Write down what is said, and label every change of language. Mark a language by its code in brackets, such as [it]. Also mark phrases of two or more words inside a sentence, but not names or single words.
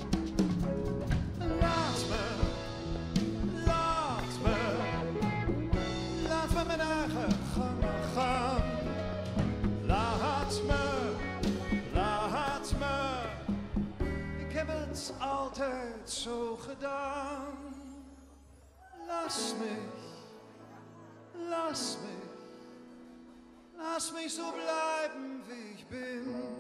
[nl] Laat me, laat me, laat me mijn eigen gang maar gaan. Laat me, laat me, ik heb het altijd zo gedaan. [de] Lass mich, lass mich, lass mich so bleiben wie ich bin.